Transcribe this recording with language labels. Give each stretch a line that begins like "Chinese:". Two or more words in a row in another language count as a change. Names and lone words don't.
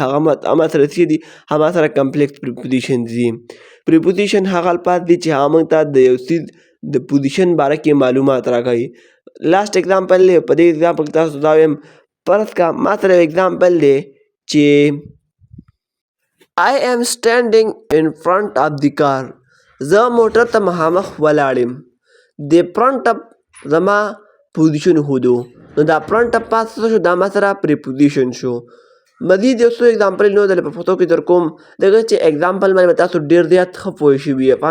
Pashto: هغه ما سره څه دي؟ هغه سره
English: complex preposition
Pashto: دي. پریپوزیشن هغه الفاظ دي چې هغه موږ ته د یو څیز د پوزیشن باره کې معلومات راکوي.
English: last example
Pashto: دی. په دې اگزامپل کې تاسو دا وایم فرض کا ما سره یو اگزامپل دی چې
English: I am standing in front of the car.
Pashto: زه موټر ته مخامخ ولاړ یم. د
English: front of
Pashto: زما پوزیشن ښودو. نو دا
English: front of
Pashto: پاس څه شو؟ دا ما سره پریپوزیشن شو. مزید یو څو اگزامپل نور دلته په پښتو کې در کوم دغه چې اگزامپل باندې به تاسو ډېر زیات ښه پوه شوي یې.